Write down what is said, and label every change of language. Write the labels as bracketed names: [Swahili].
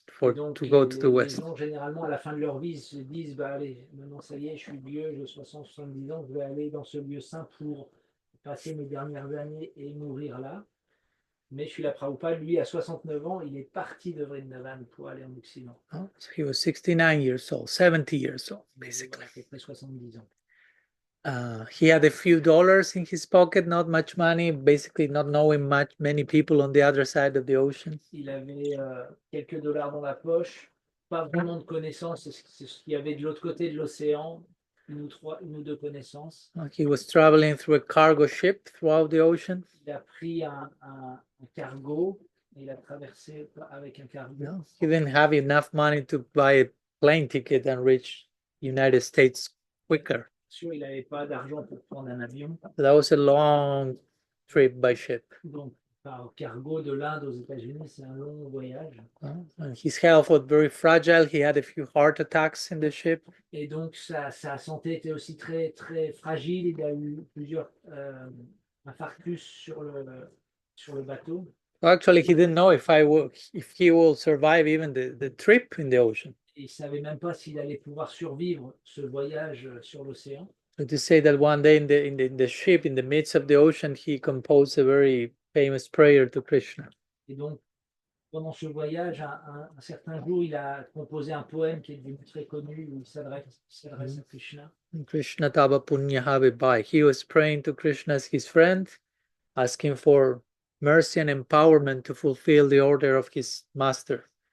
[French] Et donc, [English] to go to the [French] les [English] west. [French] gens, généralement, à la fin de leur vie, se disent, bah, allez, maintenant, ça y est, je suis vieux, j'ai 60, 70 ans, je vais aller dans ce lieu saint pour passer mes dernières années et mourir là. Mais Srila Prabhupada, lui, à 69 ans, il est parti de Vrindavan pour aller en Occident. [English] Oh, so he was 69 years old, 70 years old, [French] Il avait, [English] basically. [French] à peu près 70 ans. [English] He had a few dollars in his pocket, not much money, basically not knowing many people on the other side of the ocean. [French] Il avait quelques dollars dans la poche, pas vraiment de connaissances, c'est ce qu'il y avait de l'autre côté de l'océan, une ou deux connaissances. [English] He was traveling through a cargo ship throughout the ocean. [French] Il a pris un cargo et il a traversé avec un cargo. [English] No, he didn't have enough money to buy a plane ticket and reach United States quicker. [French] Sûr, il n'avait pas d'argent pour prendre un avion. [English] So that was a long trip by ship. [French] Donc, par cargo de l'Inde aux États-Unis, c'est un long voyage. [English] And his health was very fragile. He had a few heart attacks in the ship. [French] Et donc, sa santé était aussi très, très fragile. Il a eu plusieurs infarctus sur le bateau. [English] Actually, he didn't know if he will survive even the trip in the ocean. [French] Et il ne savait même pas s'il allait pouvoir survivre ce voyage sur l'océan. [English] So to say that one day in the ship, in the midst of the ocean, he composed a very famous prayer to Krishna. [French] Et donc, pendant ce voyage, un certain jour, il a composé un poème qui est devenu très connu où il s'adresse à Krishna. [Sanskrit] Krishna Tava Punyaha Vibhai. [English] He was praying to Krishna as his friend, asking for mercy and empowerment to fulfill the order of his master.